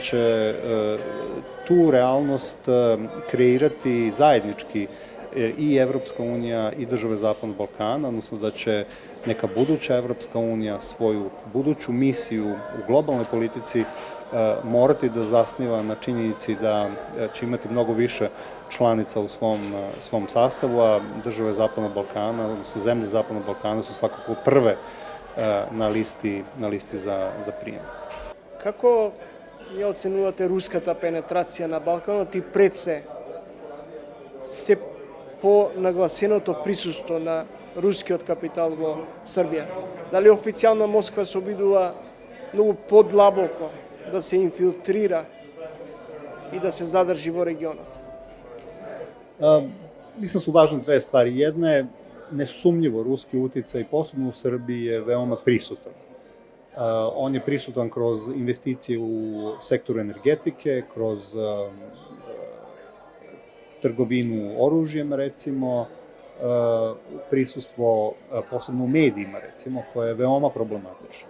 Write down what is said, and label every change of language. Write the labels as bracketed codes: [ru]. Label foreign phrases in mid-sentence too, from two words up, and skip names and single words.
[sr] će tu realnost kreirati zajednički i Evropska unija i države Zapadnog Balkana, odnosno da će neka buduća Evropska unija svoju buduću misiju u globalnoj politici morati da zasniva na činjenici da će imati mnogo više članica u svom sastavu, a države Zapadnog Balkana, odnosno zemlje Zapadnog Balkana su svakako prve na listi za прием. [mk] Како ја оценувате руската пенетрација на Балканот и пред се по-нагласеното присуство на рускиот капитал во Србија? Дали официјално Москва се обидува многу подлабоко да се инфилтрира и да се задржи во регионот? [sr] Mislim su važne dve stvari. Jedna je nesumnjivo ruski uticaj, posebno u Srbiji, je veoma prisutan. On je prisutan kroz investicije u sektoru energetike, kroz trgovinu oružjem, recimo, prisustvo, posebno u medijima, recimo, koje je veoma problematično.